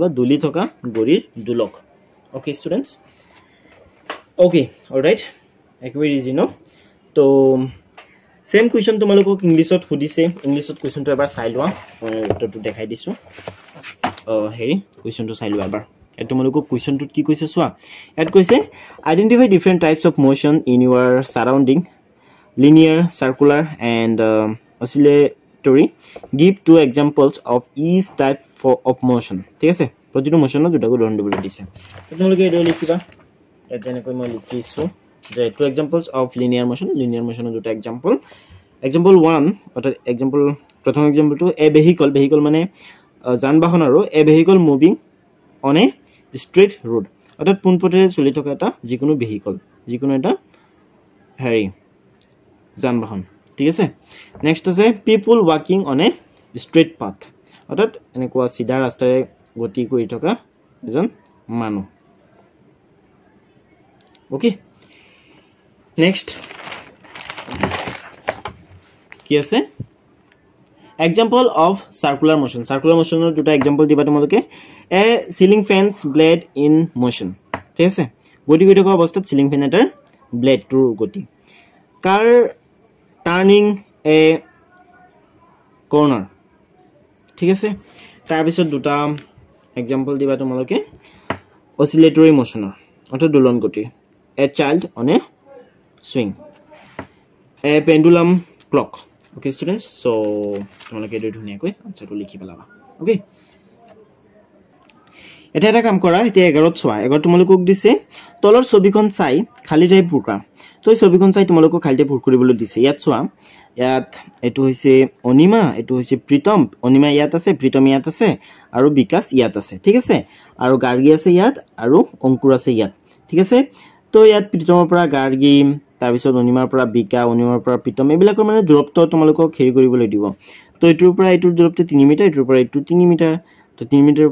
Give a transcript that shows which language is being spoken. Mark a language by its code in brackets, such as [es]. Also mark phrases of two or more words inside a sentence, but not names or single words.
[as] দুলি থকা গৰিৰ দুলক [en] okay students [as] ওকে অলৰাইট একেবাৰে ইজি ন তো সেম কোৱেশ্চন তোমালোকক ইংলিছত সুধিছে ইংলিছত কোৱেশ্চনটো এবাৰ চাই লোৱা মই উত্তৰটো দেখাই দিছো হেৰি কোৱেশ্চনটো চাই লোৱা এবাৰ এটো তোমালোকক কোৱেশ্চনটোত কি কৈছে চোৱা এট কৈছে [en] identify different types of motion in your surrounding linear circular and oscillatory give two examples of each type of motion [as] ঠিক আছে প্ৰতিটো মোশনৰ দুটা উদাহৰণ দিবলৈ দিছে তোমালোকে এটো লিখিবা যেনেকৈ মই লিখিছো যে [en] two examples of linear [as] motionৰ দুটা example 1 অৰ্থাৎ example প্ৰথম exampleটো [en] a vehicle [as] মানে যান বাহন আৰু [en] a vehicle moving on a straight road [as] অৰ্থাৎ পোনপটেৰে চলি থকা এটা যিকোনো vehicle যিকোনো এটা হেৰি যান বাহন ঠিক আছে নেক্সট আছে [en] people walking on a straight path [as] অৰ্থাৎ এনেকুৱা সিধা ৰাস্তাৰে গতি কৰি থকা এজন মানুহ ওকে নেক্সট কি আছে [en] example of circular [as] motionৰ দুটা example দিবা তোমালোকে [en] a ceiling fan's blade in motion [as] ঠিক আছে গতি কৰি থকা অৱস্থাত [en] ceiling fan [as] এটাৰ blade টোৰ গতি [en] car turning a corner [as] ঠিক আছে তাৰ পিছত দুটা example দিবা তোমালোকে oscillatory motionৰ অৰ্থাৎ দোলন গতি [en] a child on a swing a pendulum clock okay students [as] so তোমালোকে এটো ধুনিয়াকৈ আনসাৰটো লিখি পেলাবা okay এটা কাম কৰা এতিয়া 11ত চোৱা 11 তোমালোকক দিছে তলৰ ছবিখন চাই খালি ঠাই পূৰ কৰা তো ছবিখন চাই তোমালোকক খালি ঠাই পূৰ কৰিবলৈ দিছে ইয়াত চোৱা ইয়াত এটো হৈছে অনিমা এটো হৈছে প্ৰীতম অনিমা ইয়াত আছে প্ৰীতম ইয়াত আছে আৰু বিকাশ ইয়াত আছে ঠিক আছে আৰু গাৰ্গী আছে ইয়াত আৰু অংকুৰ আছে ইয়াত ঠিক আছে তো ইয়াত প্ৰীতমৰ পৰা গাৰ্গী তাৰ পিছত অনিমাৰ পৰা বিকা অনিমাৰ পৰা প্ৰীতম এবিলাকৰ মানে দূৰত্ব তোমালোকক হেৰি কৰিবলৈ দিব তো এটোৰ পৰা এটোৰ দূৰত্ব 3 মিটাৰ এটোৰ পৰা এটো 3 মিটাৰ তো 3 মিটাৰৰ